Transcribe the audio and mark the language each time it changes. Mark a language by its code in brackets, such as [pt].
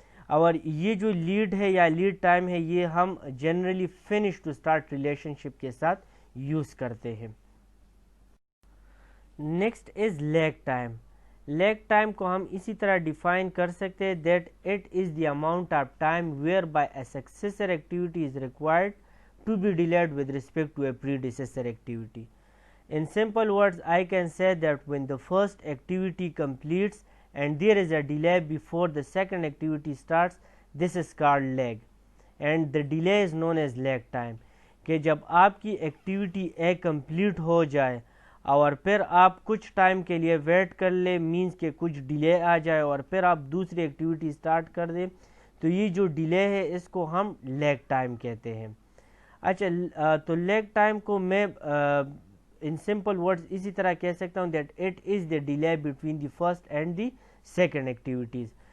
[ur] اور یہ جو لیڈ ہے یا لیڈ ٹائم ہے، یہ ہم generally finish to start relation شپ کے ساتھ یوز کرتے ہیں. [en] Next is lag time. Lag time [ur] کو ہم اسی طرح ڈیفائن کر سکتے ہیں [en] That it is the amount of time whereby a successor activity is required to be delayed with respect to a predecessor activity. In simple words, I can say that when the first activity completes and there is a delay before the second activity starts, this is called lag and the delay is known as lag time. [ur] کہ جب آپ کی activity a complete ہو جائے اور پھر آپ کچھ time کے لیے ویٹ کر لیں، مینس کہ کچھ ڈیلے آ جائے اور پھر آپ دوسری ایکٹیویٹی اسٹارٹ کر دیں، تو یہ جو ڈیلے ہے اس کو ہم لیگ ٹائم کہتے ہیں. اچھا، تو لیگ ٹائم کو میں [en] in simple words [ur] اسی طرح کہہ سکتا ہوں [en] That it is the delay between the first and the second activities.